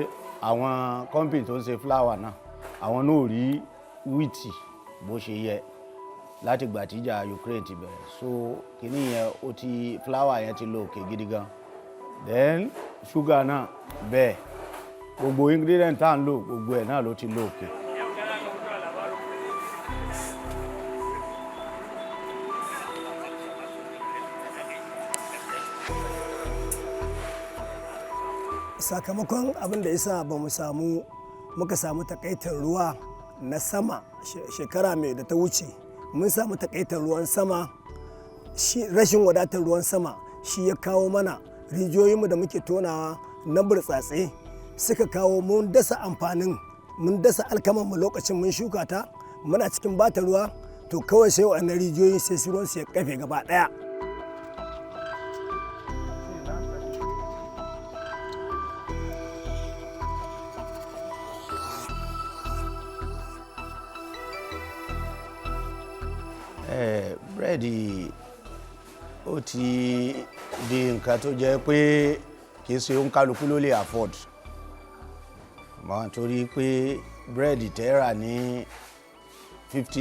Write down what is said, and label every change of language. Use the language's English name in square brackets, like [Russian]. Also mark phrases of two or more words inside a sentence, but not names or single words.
[Yoruba] àwọn company tó ń ṣe flour náà àwọn náà ò rí wheat bó ṣe yẹ láti ìgbà tí ìjà Ukraine ti bẹ̀rẹ̀ so kíní yẹn flour yẹn ti lọ òkè gidi gan [English] then sugar [Yoruba] náà bẹ́ẹ̀ gbogbo ingredient tá ń lò gbogbo ẹ̀ náà ló ti lọ òkè. [Hausa] Sakamakon abin da yasa muka samu takaitar ruwa na sama shekara mai da ta wuce mun samu takaitar ruwan sama rashin wadatar ruwan sama shi ya kawo mana rijiyoyinmu da muke tonawa na burtsatse suka kawo mun dasa alkamanmu lokacin mun shuka ta muna cikin bata ruwa to kawai sai wannan rijiyoyin sai ruwan su ya kafe gaba daya. [Yoruba] Búrẹ́dì ó ti di nǹkan tó jẹ́ pé kì í ṣe oníkálukú ló lè afford mọ́ torí pé búrẹ́dì tẹ́ rà ní 50